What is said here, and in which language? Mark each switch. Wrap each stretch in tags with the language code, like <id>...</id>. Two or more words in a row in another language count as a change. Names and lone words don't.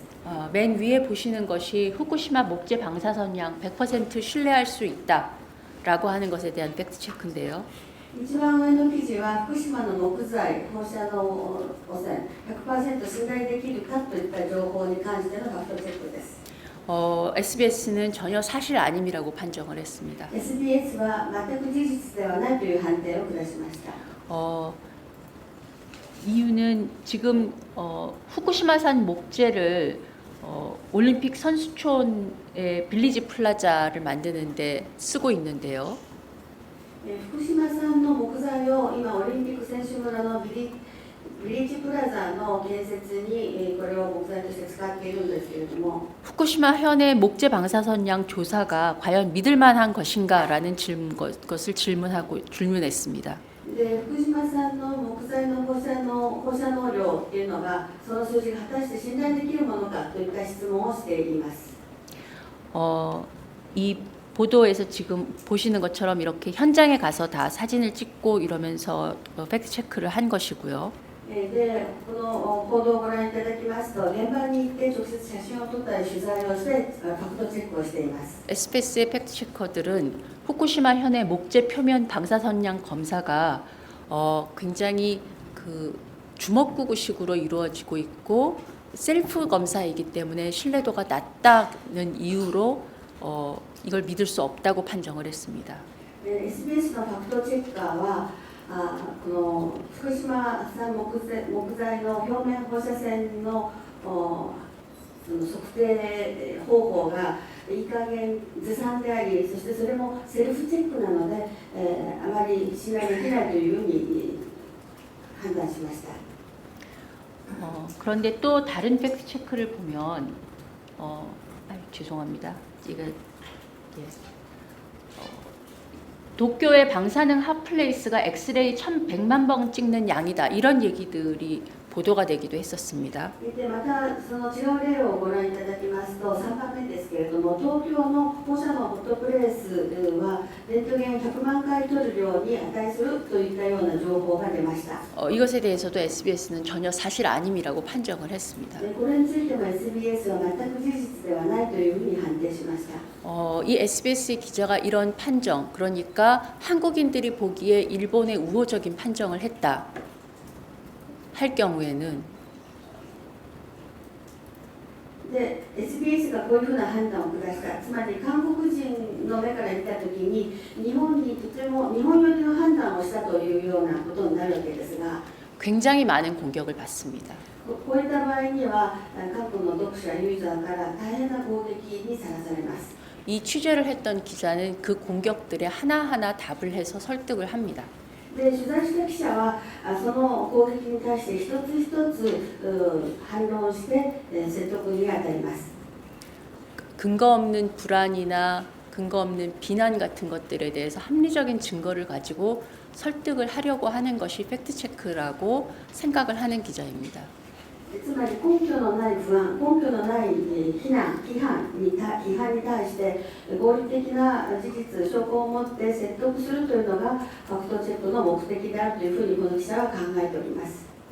<ko>맨 위에 보시는 것이 후쿠시마 목재 방사선량 100% 신뢰할 수 있다라고 하는 것에 대한 팩트 체크인데요.</ko> <ja>一番上の記事は福島の木材放射能汚染 100% 信頼できるかといった情報に関してのファクトチェックです。</ja> <ko>SBS는 전혀 사실 아님이라고 판정을 했습니다.</ko> <ja>SBS は全く事実ではないという判定を下しました。</ja> <ko>이유는 지금 후쿠시마산 목재를 올림픽 선수촌의 빌리지 플라자를 만드는데 쓰고 있는데요.</ko> <ja>福島産の木材を今オリンピック選手村のビリッジプラザの建設にこれを木材として使っているんですけれども、</ja> <ko>후쿠시마 현의 목재 방사선량 조사가 과연 믿을 만한 것인가라는 것을 질문했습니다.</ko> <ja>で福島産の木材の放射能量っていうのがその数字が果たして信頼できるものかといった質問をしています。</ja> <ko>이 보도에서 지금 보시는 것처럼 이렇게 현장에 가서 다 사진을 찍고 이러면서 팩트 체크를 한 것이고요.</ko> <ja>でこの報道をご覧いただきますと、現場に行って直接写真を撮ったり取材をしてファクトチェックをしています。</ja> <ko>SBS의 팩트 체커들은 후쿠시마 현의 목재 표면 방사선량 검사가 굉장히 그 주먹구구식으로 이루어지고 있고 셀프 검사이기 때문에 신뢰도가 낮다는 이유로 이걸 믿을 수 없다고 판정을 했습니다.</ko> <ja>SBS のファクトチェッカーはこの福島産木材の表面放射線のその測定方法がいい加減ずさんであり、そしてそれもセルフチェックなので、あまり信頼できないというふうに判断しました。</ja> <ko>그런데 또 다른 팩트 체크를 보면 죄송합니다. 이거 도쿄의 방사능 핫플레이스가 엑스레이 1100만 번 찍는 양이다. 이런 얘기들이 보도가 되기도 했었습니다.</ko> <ja>でまたその違う例をご覧いただきますと、3番目ですけれども、東京の放射能ホットプレースはレントゲンを100万回取る量に値するといったような情報が出ました。</ja> <ko>이것에 대해서도 SBS는 전혀 사실 아님이라고 판정을 했습니다.</ko> <ja>これについても SBS は全く事実ではないというふうに判定しました。</ja> <ko>이 SBS 기자가 이런 판정, 그러니까 한국인들이 보기에 일본의 우호적인 판정을 했다 할 경우에는</ko> <ja>で SBS がこういうふうな判断を下した、つまり韓国人の目から見たときに日本にとても日本寄りの判断をしたというようなことになるわけですが、</ja> <ko>굉장히 많은 공격을 받습니다.</ko> <ja>こういった場合には韓国の読者ユーザーから大変な攻撃にさらされます。</ja> <ko>이 취재를 했던 기자는 그 공격들에 하나하나 답을 해서 설득을 합니다.</ko> <ja>で取材した記者はその攻撃に対して一つ一つ反論して説得に当たります。</ja> <ko>근거 없는 불안이나 근거 없는 비난 같은 것들에 대해서 합리적인 증거를 가지고 설득을 하려고 하는 것이 팩트체크라고 생각을 하는 기자입니다.</ko> <ja>つまり根拠のない不安、根拠のない批判に対して合理的な事実、証拠を持って説得するというのがファクトチェックの目的であるというふうにこの記者は考えております。</ja>